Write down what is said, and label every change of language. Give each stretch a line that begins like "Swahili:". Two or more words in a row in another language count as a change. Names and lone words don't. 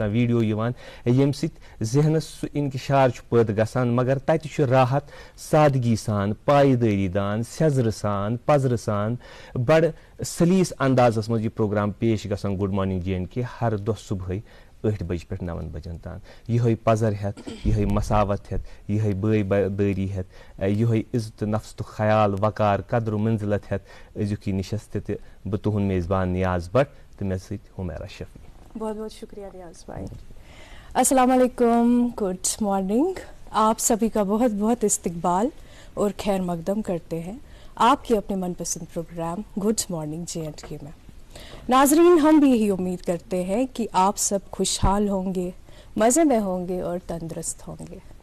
Kashmiri: کانٛہہ ویٖڈیو یِوان ییٚمہِ سۭتۍ ذہنس سُہ انکشار چھُ پٲدٕ گژھان مگر تتہِ چھُ راحت سادگی سان پایدٲری دان سیٚزرٕ سان پزرٕ سان بڑٕ سلیٖس اندازس منٛز یہِ پروگرام پیش گژھان گڈ مارننگ J&K ہر دۄہ صبحٲے 8 بجہِ پٮ۪ٹھ 9 بجن تام یِہوے پزر ہٮ۪تھ یِہوے مساوت ہٮ۪تھ یِہوے بٲے بٲری ہٮ۪تھ یِہوے عزت نفس تہٕ خیال وقار قدر و منزلت ہٮ۪تھ أزیُک یہِ نِشست تہِ بہٕ تُہُنٛد میزبان نیاز بٹ تہٕ مےٚ سۭتۍ حمیرا شفیع
Urdu: بہت بہت شکریہ نیاز بھائی
Arabic: السلام علیکم
English: Good morning
Urdu: آپ سبھی کا بہت بہت استقبال اور خیر مقدم کرتے ہیں آپ کے اپنے من پسند پروگرام گڈ مارننگ J&K میں ناظرین ہم بھی یہی امید کرتے ہیں کہ آپ سب خوشحال ہوں گے مزے میں ہوں گے اور تندرست ہوں گے